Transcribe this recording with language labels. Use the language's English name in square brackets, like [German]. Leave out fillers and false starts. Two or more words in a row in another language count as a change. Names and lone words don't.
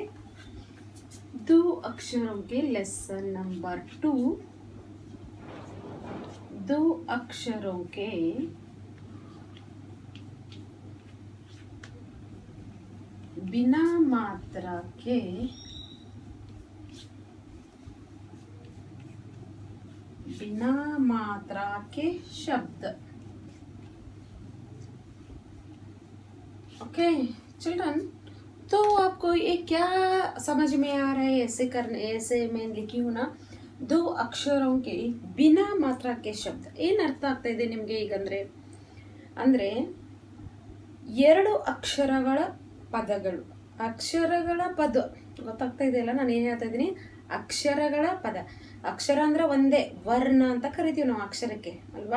[Hindi] दो अक्षरों के लेसन नंबर 2, दो अक्षरों के बिना मात्रा के शब्द। [English] okay children, [Hindi] तो आपको ये क्या समझ में आ रहा है? ऐसे मैं लिखी हूँ ना, दो अक्षरों के बिना मात्रा के शब्द [Kannada] ಏನು ಅರ್ಥ ಆಗ್ತಾ ಇದೆ ನಿಮಗೆ? ಈಗ ಅಂದರೆ ಎರಡು ಅಕ್ಷರಗಳ ಪದಗಳು, ಅಕ್ಷರಗಳ ಪದ ಗೊತ್ತಾಗ್ತಾ ಇದೆಯಲ್ಲ ನಾನು ಏನು ಹೇಳ್ತಾ ಇದ್ದೀನಿ? ಅಕ್ಷರಗಳ ಪದ. ಅಕ್ಷರ ಅಂದ್ರೆ ಒಂದೇ, ವರ್ಣ ಅಂತ ಕರಿತೀವಿ ನಾವು ಅಕ್ಷರಕ್ಕೆ ಅಲ್ವಾ?